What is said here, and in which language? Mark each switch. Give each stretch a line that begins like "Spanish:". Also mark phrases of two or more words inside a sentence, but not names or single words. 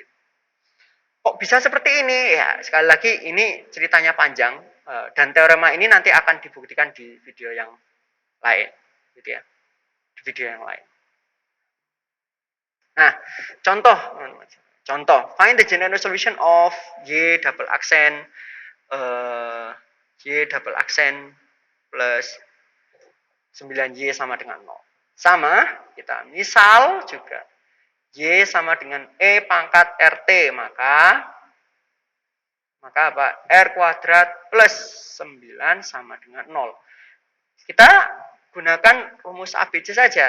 Indonesian: Kok bisa seperti ini? Ya, sekali lagi ini ceritanya panjang dan teorema ini nanti akan dibuktikan di video yang lain, gitu ya. Di video yang lain. Nah, contoh,
English: find the general solution of y double accent y double accent plus 9y
Indonesian: sama dengan 0. Sama, kita misal juga y sama dengan e pangkat rt, maka apa? R kuadrat plus 9 sama dengan 0. Kita gunakan rumus ABC saja.